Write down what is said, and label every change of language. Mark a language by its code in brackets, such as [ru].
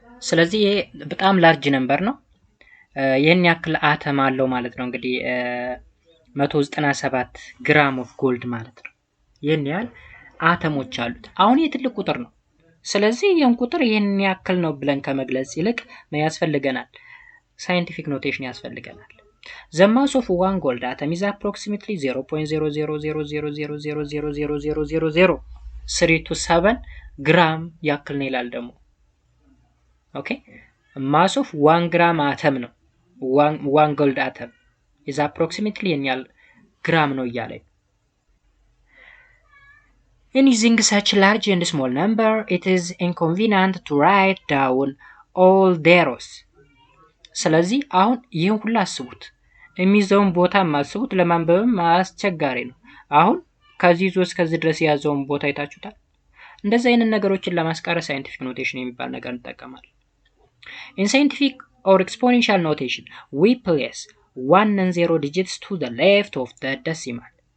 [am] ስለዚህ ይሄ በጣም ላርጅ ነምበር ነው። ይሄን ያክል አተም አለው ማለት ነው። እንግዲህ 197 ግራም ኦፍ ጎልድ ማለት ነው። ይሄን ያህል አተሞች አሉት። አሁን ይሄ ትልቅ ቁጥር ነው። ስለዚህ ይሄን ቁጥር ይሄን ያክል ነው ብለን ከመግለጽ ይልቅ ምን ያስፈልገናል? ሳይንቲፊክ ኖቴሽን ያስፈልገናል። [en] The mass of one gold atom is approximately 0.00000000003 [am] ግራም ያክል ነው ይላል ደግሞ። ኦኬ [en] mass of 1 gram atom ነው 1 gold atom is approximately [am] የኛል ግራም ነው እያለ። [en] In using such large and small number, it is inconvenient to write down all zeros. [am] ስለዚህ አሁን ይህን ሁሉ አስቡት፣ የሚይዘውን ቦታ ማስቡት፣ ለማንበብም አስቸጋሪ ነው። አሁን ከዚህ ይዞ እስከዚህ ድረስ ያዘውን ቦታ አይታችሁታል። እንደዚህ አይነት ነገሮችን ለማስቀረት ሳይንቲፊክ ኖቴሽን የሚባል ነገር እንጠቀማለን። [en] In scientific or exponential notation, we place 1 and 0 digits to the left of the decimal።